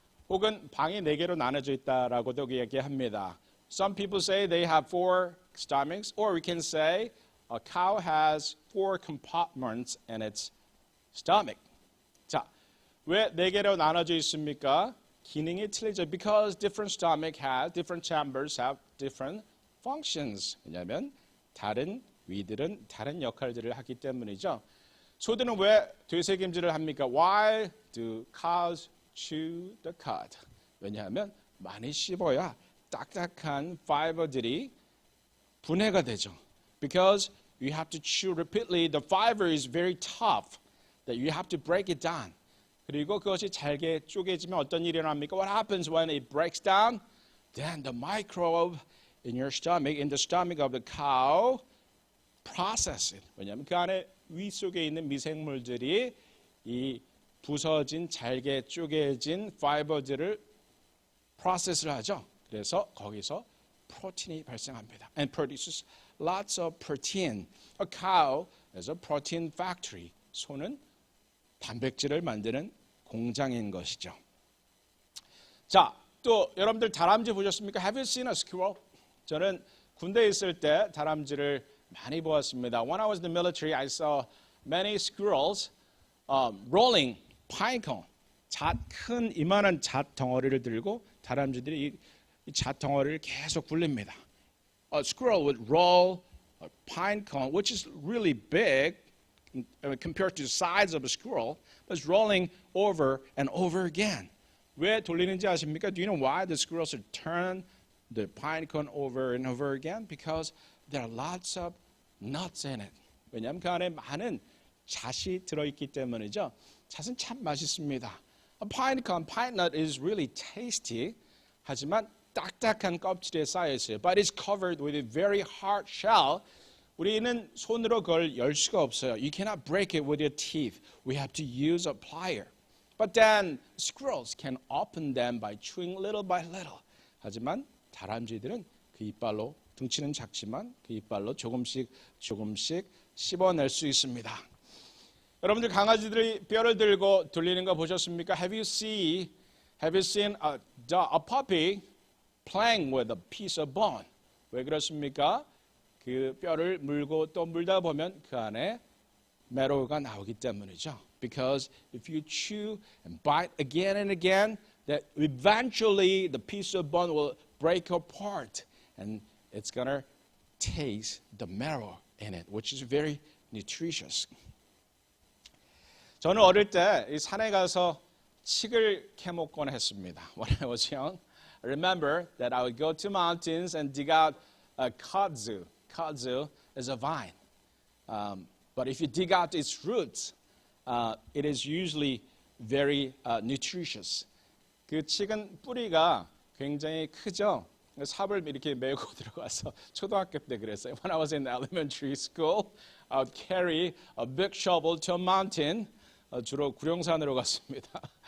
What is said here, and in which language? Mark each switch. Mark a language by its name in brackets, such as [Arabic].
[Korean] 혹은 방이 4개로 나눠져 있다라고도 얘기합니다. [English] Some people say they have 4 stomachs, or we can say a cow has 4 compartments in its stomach. [Korean] 자, 왜 4개로 나눠져 있습니까? 기능이 틀리죠. [English] Because different chambers have different functions. [Korean] 왜냐하면 다른 위들은 다른 역할들을 하기 때문이죠. 소들은 왜 되새김질을 합니까? [English] Why do cows chew the cud? [Korean] 왜냐하면 많이 씹어야 딱딱한 파이버들이 분해가 되죠. [English] Because you have to chew repeatedly. The fiber is very tough that you have to break it down. [Korean] 그리고 그것이 잘게 쪼개지면 어떤 일이 일어납니까? [English] What happens when it breaks down? Then the microbe in your stomach, in the stomach of the cow, process it. [Korean] 왜냐하면 그 안에 위 속에 있는 미생물들이 이 부서진 잘게 쪼개진 파이버들을 프로세스를 하죠. 그래서 거기서 프로틴이 발생합니다. [English] And produces lots of protein. A cow is a protein factory. [Korean] 소는 단백질을 만드는 공장인 것이죠. 자, 또 여러분들 다람쥐 보셨습니까? [English] Have you seen a squirrel? [Korean] 저는 군대에 있을 때 다람쥐를 많이 보았습니다. [English] When I was in the military, I saw many squirrels rolling pine cone. [Korean] 큰 이만한 잣 덩어리를 들고 다람쥐들이 이 잣 덩어리를 계속 굴립니다. [English] A squirrel would roll a pine cone, which is really big compared to the size of a squirrel, but it's rolling over and over again. [Korean] 왜 돌리는지 아십니까? [English] Do you know why the squirrels would turn the pine cone over and over again? Because there are lots of nuts in it. [Korean] 왜냐하면 그 안에 많은 잣이 들어있기 때문이죠. 잣은 참 맛있습니다. [English] A pine cone, pine nut is really tasty. [Korean] 하지만 딱딱한 껍질에 쌓여 있어요. [English] But it's covered with a very hard shell. [Korean] 우리는 손으로 그걸 열 수가 없어요. [English] You cannot break it with your teeth. We have to use a plier. But then squirrels can open them by chewing little by little. [Korean] 하지만 다람쥐들은 그 이빨로 덩치는 작지만 그 이빨로 조금씩 씹어낼 수 있습니다. 여러분들 강아지들이 뼈를 들고 돌리는 거 보셨습니까? [English] Have you seen a puppy playing with a piece of bone? [Korean] 왜 그렇습니까? 그 뼈를 물고 또 물다 보면 그 안에 marrow가 나오기 때문이죠. [English] Because if you chew and bite again and again, that eventually the piece of bone will break apart and it's gonna taste the marrow in it, which is very nutritious. [Korean] 저는 어릴 때 이 산에 가서 칡을 캐먹곤 했습니다. [English] When I was young, I remember that I would go to mountains and dig out kudzu. Kudzu is a vine. But if you dig out its roots, it is usually very nutritious. [Korean] 그 칡은 뿌리가 굉장히 크죠. 삽을 이렇게 메고 들어가서 초등학교 때 그랬어요. [English] When I was in elementary school, I would carry a big shovel to a mountain. [Korean] 주로 구룡산으로 갔습니다.